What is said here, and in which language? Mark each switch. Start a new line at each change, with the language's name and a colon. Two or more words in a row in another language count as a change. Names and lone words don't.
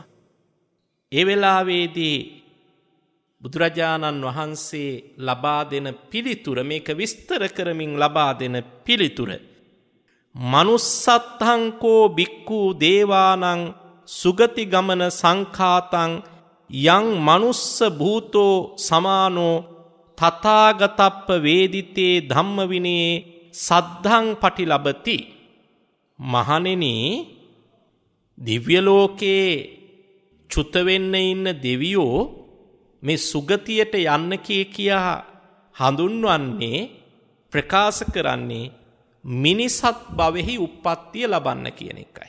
Sinhala: ඒ වෙලාවේදී බුදුරජාණන් වහන්සේ ලබා දෙන පිළිතුර මේක විස්තර කරමින් ලබා දෙන පිළිතුර
Pali: මනුස්සත්තංකෝ බික්ඛු දේවානං සුගති ගමන සංඛාතං යං මනුස්ස භූතෝ සමානෝ තථාගතප්ප වේදිතේ ධම්ම විනයේ සද්ධං පටිලබති.
Sinhala: මහණෙනි දිව්‍ය ලෝකේ චුත වෙන්න ඉන්න දෙවියෝ මේ සුගතියට යන්න කියා හඳුන්වන්නේ ප්‍රකාශ කරන්නේ මිනිසත් භවෙහි උප්පත්තිය ලබන්න කියන එකයි.